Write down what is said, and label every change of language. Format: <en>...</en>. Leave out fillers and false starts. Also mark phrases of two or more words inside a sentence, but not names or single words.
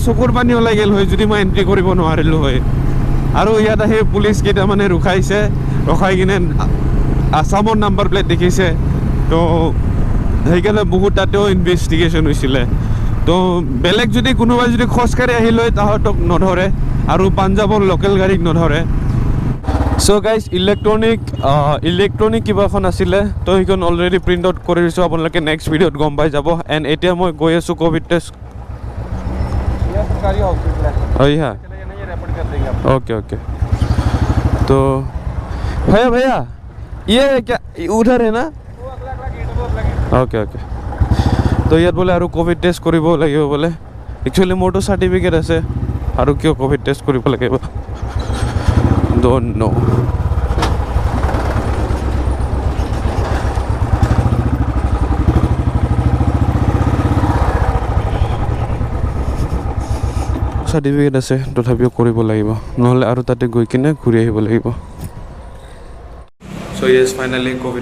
<as>চকুৰ পানী ওলাই গ'ল হয় যদি মই এণ্ট্ৰি কৰিব নোৱাৰিলোঁ হয় আৰু ইয়াত আহি পুলিচ কেইটামানে ৰখাই কিনে আছামৰ নাম্বাৰ প্লেট দেখিছে তো সেইকাৰণে বহুত তাতেও ইনভেষ্টিগেশ্যন হৈছিলে তো বেলেগ যদি কোনোবাই যদি খোজকাঢ়ি আহিল হয় তাহাঁতক নধৰে আৰু পাঞ্জাৱৰ লোকেল গাড়ীক নধৰে</as> <en>so guys</en> <as>ইলেক্ট্ৰনিক কিবা এখন আছিলে তো সেইখন অলৰেডি</as> <en>print out</en> <as>কৰি দিছোঁ আপোনালোকে</as> <en>next video</en> <as>গম পাই যাব এণ্ড এতিয়া মই গৈ আছোঁ</as> <en>covid test</en> <as>হা</as> <hi>ओके ओके तो भैया ये क्या उधर है ना ओके ओके तो</hi> <as>ইয়াত বোলে আৰু</as> <en>covid test</en> <as>কৰিব লাগিব বোলে একচুৱেলি মোৰতো চাৰ্টিফিকেট আছে আৰু কিয়</as> <en>covid test</en> <as>কৰিব লাগিব</as> <en>don't know</en> <as>চাৰ্টিফিকেট আছে তথাপিও কৰিব লাগিব নহ'লে আৰু তাতে গৈ কিনে ঘূৰি আহিব লাগিব</as> <en>so yes finally covid</en>